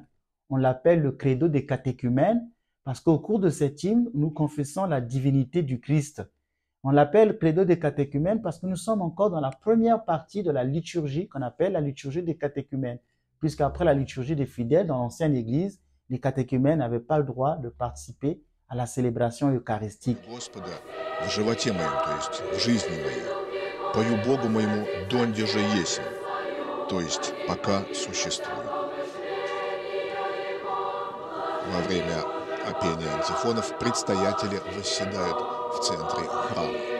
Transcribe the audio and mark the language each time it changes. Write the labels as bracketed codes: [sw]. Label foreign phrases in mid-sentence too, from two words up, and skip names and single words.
[fr] On l'appelle le credo des catéchumènes parce qu'au cours de cet hymne, nous confessons la divinité du Christ. On l'appelle credo des catéchumènes parce que nous sommes encore dans la première partie de la liturgie qu'on appelle la liturgie des catéchumènes. Puisqu'après la liturgie des fidèles dans l'ancienne église, les catéchumènes n'avaient pas le droit de participer à la célébration eucharistique. [cu] Господа, в животе моем, [ru] то есть в жизни моей, [cu] пою Богу моему донде же есмь, [ru] то есть пока существую. Во время пения антифонов предстоятели восседают в центре храма.